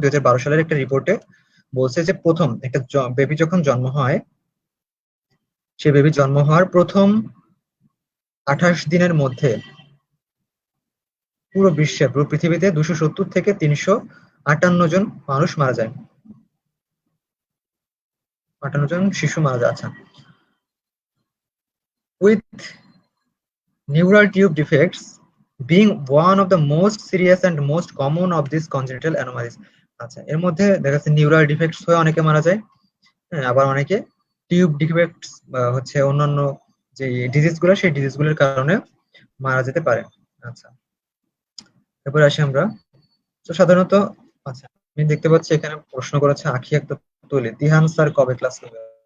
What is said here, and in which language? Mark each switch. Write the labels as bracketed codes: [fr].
[bn] 2012 সালের একটা রিপোর্টে বলছে যে প্রথম একটা বেবি যখন জন্ম হয়, সে বেবি জন্ম হওয়ার প্রথম 28 দিনের মধ্যে পুরো বিশ্বে, পুরো পৃথিবীতে 270 থেকে 358 জন মানুষ মারা যায়, 58 জন শিশু মারা যায়। [en] আচ্ছা, with neural tube defects being one of the most serious and most common of these congenital anomalies। [bn] আচ্ছা, এর মধ্যে দেখা যাচ্ছে নিউরাল ডিফেক্টস হয়ে অনেকে মারা যায়, হ্যাঁ, আবার অনেকে টিউব ডিফেক্টস বা হচ্ছে অন্যান্য যে ডিজিজ গুলো, সেই ডিজিজ গুলোর কারণে মারা যেতে পারে। আচ্ছা, এরপর আসি আমরা। তো সাধারণত, আচ্ছা, আমি দেখতে পাচ্ছি এখানে প্রশ্ন করেছে আখি একটা তুলে, তিহান স্যার কবে ক্লাস নেবে?